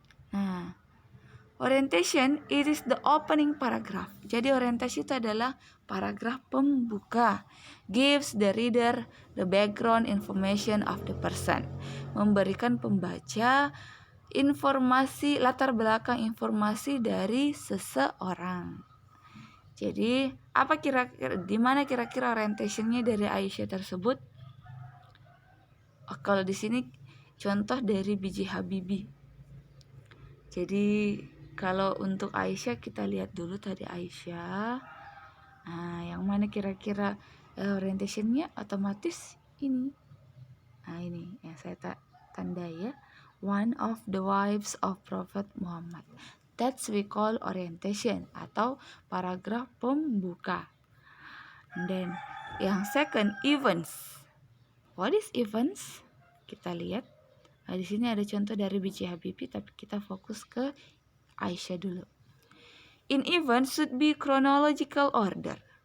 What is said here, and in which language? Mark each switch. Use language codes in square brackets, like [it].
[en] Nah, orientation it is the opening paragraph. [id] Jadi orientasi itu adalah paragraf pembuka. [en] Gives the reader the background information of the person. [id] Memberikan pembaca informasi, latar belakang informasi dari seseorang. Jadi, apa di mana kira-kira orientationnya dari Aisyah tersebut? Kalau di sini contoh dari B.J. Habibie. Jadi, kalau untuk Aisyah kita lihat dulu tadi Aisyah. Nah, yang mana kira-kira orientationnya otomatis ini. Nah, ini yang saya tandai ya. [en] One of the wives of Prophet Muhammad. That's we call orientation [id] atau paragraf pembuka. [en] And then yang second, events. What is events? [id] Kita lihat. Nah, di sini ada contoh dari B.J. Habibie, tapi kita fokus ke Aisyah dulu. [en] In events should be chronological order.